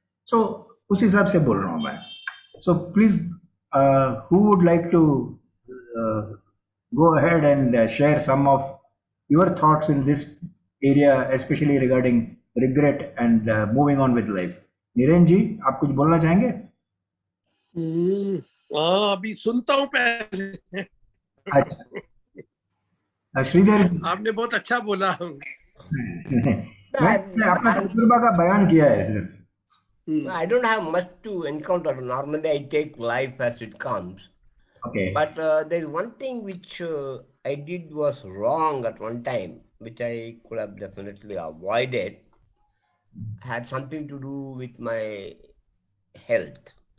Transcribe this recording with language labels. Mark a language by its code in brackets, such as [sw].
[hi] So उस हिसाब से बोल रहा हूँ मैं. [en] So please, who would like to uh, go ahead and share some of your thoughts in this area, especially regarding regret and moving on with life. [hi] Niren जी, आप कुछ बोलना चाहेंगे? अभी सुनता हूँ पहले. अच्छा, श्रीधर आपने बहुत अच्छा बोला. मैंने अपना तजुर्बा का बयान किया है सिर्फ. [en] I don't have much to encounter. Normally, I take life as it comes. Okay. But there's one thing which I did was wrong at one time, which I could have definitely avoided. Had something to do with my health.